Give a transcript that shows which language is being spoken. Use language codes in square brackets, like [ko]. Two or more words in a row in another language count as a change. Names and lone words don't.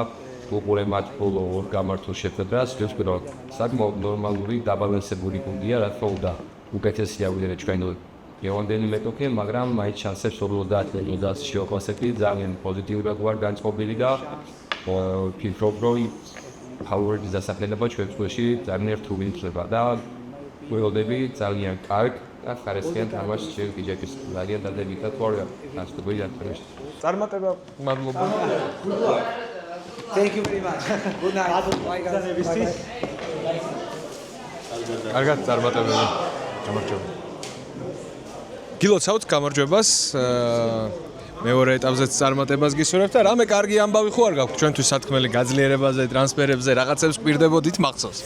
[ka] უყურე მათ ბოლო ორ გამართულ შეხვედრას, ვთქვი რომ საკმაოდ ნორმალური დაბალანსებული გუნდია, რა თქმა უნდა, უკეთესია ვიდრე ჩვენი გეონდენი მეტოქე, მაგრამ მაინც შანსებს 50-50 შევაფასებთ, ძალიან პოზიტიურად ვარ განწყობილი და ვფიქრობ რომ ფავორიტის დასახელება ჩვენს წრეში ძალიან რთული იქნება და ველოდები ძალიან კარგ და ხარისხიან თამაშს შეგვიჭერს ძალიან დადებითად ვარ განწყობილი ამბავში. წარმატება, მადლობა. [en] Thank you very much. Good night. Bye guys. [ka] კარგად წარმატებები. გამარჯობა. გილოცავთ გამარჯვებას. მეორე ეტაპზეც წარმატებას გისურვებთ და რამე კარგი ამბავი ხო არ გაქვთ ჩვენთვის სათქმელი გაძლიერებაზე, ტრანსფერებზე, რაღაცებს გვირდებოდით მახსოვს.